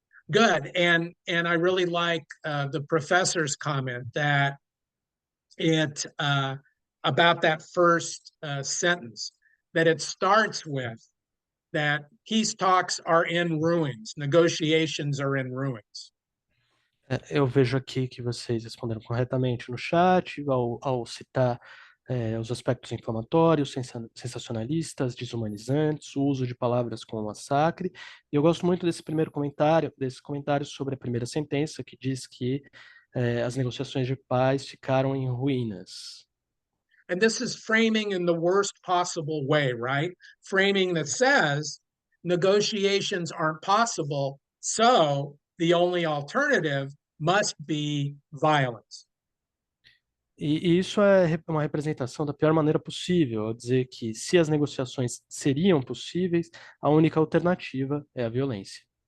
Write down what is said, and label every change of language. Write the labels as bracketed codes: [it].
[en] Good, and I really like the professor's comment that it about that first sentence, that it starts with that peace talks are in ruins, negotiations are in ruins. [pt] Eu vejo aqui que vocês responderam corretamente no chat, ao citar os aspectos inflamatórios, sensacionalistas, desumanizantes, o uso de palavras como massacre. E eu gosto muito desse comentário sobre a primeira sentença, que diz que as negociações de paz ficaram em ruínas. [en] And this is framing in the worst possible way, right? Framing that says negotiations aren't possible, so the only alternative must be violence. [pt] E isso é uma representação da pior maneira possível, ao dizer que se as negociações seriam possíveis, a única alternativa é a violência.